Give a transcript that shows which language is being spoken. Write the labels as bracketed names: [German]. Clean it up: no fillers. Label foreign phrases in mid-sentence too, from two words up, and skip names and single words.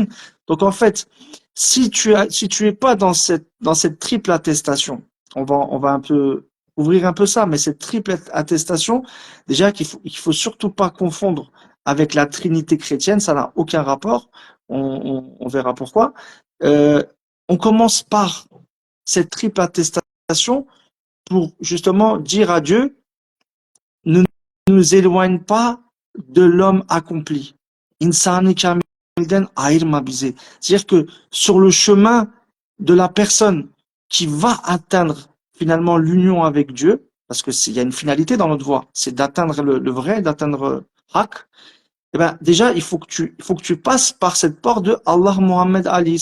[French] Donc en fait, si tu es pas dans cette triple attestation, on va un peu ouvrir un peu ça, mais cette triple attestation, déjà qu'il faut surtout pas confondre avec la Trinité chrétienne, ça n'a aucun rapport. On verra pourquoi. Euh, on commence par cette triple attestation pour justement dire à Dieu, ne nous éloigne pas de l'homme accompli. [Turkish] İnsanı kamilden ayırma bizi. [French] C'est-à-dire que sur le chemin de la personne qui va atteindre finalement l'union avec Dieu, parce que il y a une finalité dans notre voie, c'est d'atteindre le vrai, d'atteindre Hak. Eh ben, déjà, il faut que tu passes par cette porte de Allah Muhammad Ali.